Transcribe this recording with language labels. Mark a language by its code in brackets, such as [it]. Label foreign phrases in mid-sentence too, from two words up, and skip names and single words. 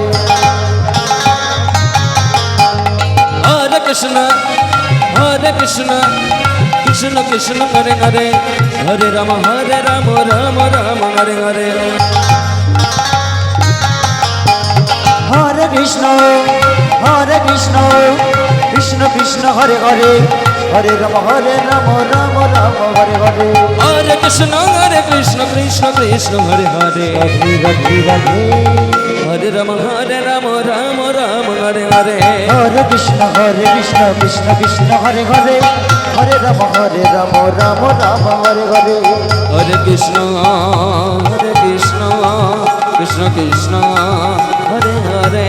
[sa] হরে কৃষ্ণ কৃষ্ণ কৃষ্ণ হরে হরে হরে রাম রাম রাম হরে হরে হরে কৃষ্ণ কৃষ্ণ কৃষ্ণ হরে হরে হরে রাম রাম রাম হরে হরে হরে কৃষ্ণ কৃষ্ণ কৃষ্ণ হরে হরে রাধে রাধে হরে রাম রাম রাম হরে হরে হরে কৃষ্ণ কৃষ্ণ কৃষ্ণ হরে হরে হরে রাম রাম রাম হরে হরে হরে কৃষ্ণ কৃষ্ণ কৃষ্ণ হরে হরে